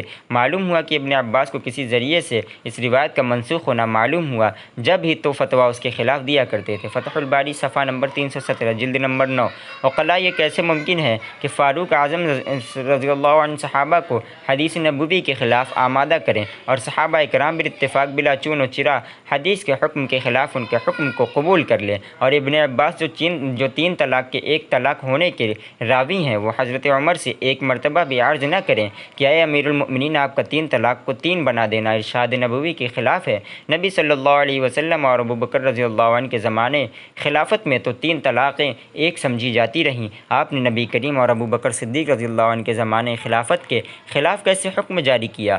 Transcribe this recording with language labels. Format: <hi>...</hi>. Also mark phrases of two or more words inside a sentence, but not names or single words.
<ur>معلوم ہوا کہ ابن عباس کو کسی ذریعے سے اس روایت کا منسوخ ہونا معلوم ہوا، جب ہی تو فتویٰ اس کے خلاف دیا کرتے تھے۔ فتح الباری صفحہ نمبر 317 جلد نمبر 9۔ عقلاء یہ کیسے ممکن ہے کہ فاروق اعظم</ur> <ar>رضی اللہ عنہ</ar> <ur>صحابہ کو حدیث نبوی کے خلاف آمادہ کریں اور صحابہ اکرام بالاتفاق بلا چون و چرا حدیث کے حکم کے خلاف ان کے حکم کو قبول کر لیں، اور ابن عباس جو 3 طلاق کے 1 طلاق ہونے کے راوی ہیں وہ حضرت عمر سے ایک مرتبہ بھی عرض نہ کریں کہ اے امیر المؤمنین آپ کا 3 طلاق کو 3 بنا دینا ارشاد نبوی کے خلاف ہے۔ نبی</ur> <ar>صلی اللہ علیہ وسلم</ar> <ur>اور ابو بکر</ur> <ar>رضی اللہ عنہ</ar> <ur>کے زمانے خلافت میں تو 3 طلاقیں ایک سمجھی جاتی رہیں، آپ نے نبی کریم اور ابو بکر صدیق</ur> <ar>رضی اللہ عنہ</ar> <ur>کے زمانے خلافت کے خلاف کیسے حکم جاری کیا؟</ur>